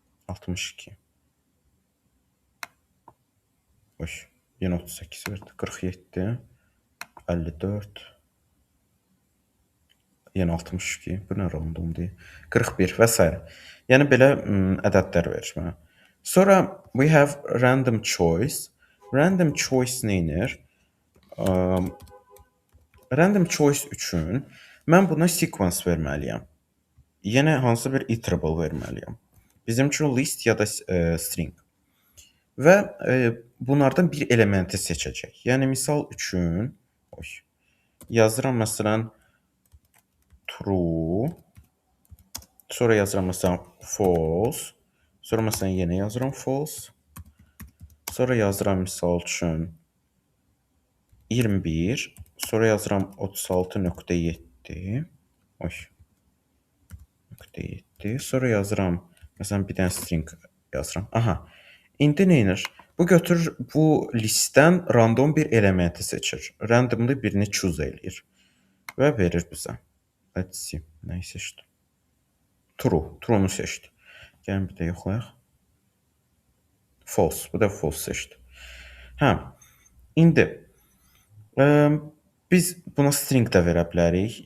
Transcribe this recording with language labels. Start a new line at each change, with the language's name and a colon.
Azerbaijani: 62. Yenə 38 verdi. 47. 54. Yəni 62. Bu nə randomdur? 41 və s. Yəni belə ədədlər verir mənə. Sonra
English: we have random choice.
Azerbaijani: Random choice nə edir? Random choice üçün mən buna sequence verməliyəm. Yəni hansısa bir iterable verməliyəm. Bizim üçün list ya da string. Və bunlardan bir elementi seçəcək. Yəni misal üçün yazıram məsələn true. Sonra yazıram məsələn false. Sonra məsələn yenə yazıram false. Sonra yazıram misal üçün 21. Sonra yazıram 36.7. 7. Sonra yazıram məsələn bir dənə string yazıram. Aha. İndi nə edir? Bu götürür bu listdən random bir elementi seçir. Randomly birini choose eləyir və verir bizə.
English: Let's see.
Azerbaijani: Nəyi seçdi? True. True'nu seçdi. Gəlin bir də yoxlayaq. False. Bu da false seçdi. İndi biz buna string də verə bilərik.